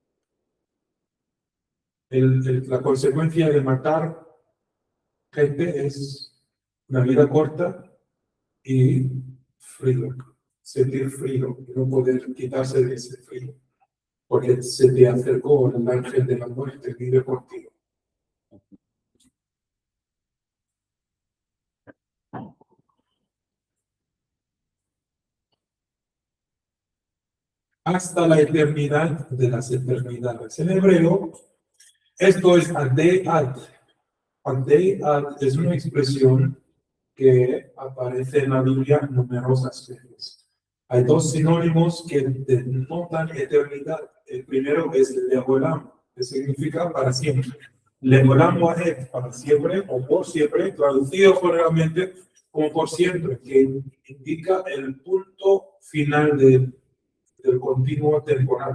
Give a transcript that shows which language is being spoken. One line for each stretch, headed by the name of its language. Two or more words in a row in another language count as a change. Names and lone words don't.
Spanish: La consecuencia de matar gente es una vida corta y frío, sentir frío, y no poder quitarse de ese frío, porque se te acercó el ángel de la muerte, vive contigo. Hasta la eternidad de las eternidades. En hebreo, esto es adei-ad. Adei-ad es una expresión que aparece en la Biblia numerosas veces. Hay dos sinónimos que denotan eternidad. El primero es leolam, que significa para siempre.
Hebrew: לעולם ועד,
Spanish: para siempre o por siempre, traducido generalmente como por siempre, que indica el punto final del continuo temporal.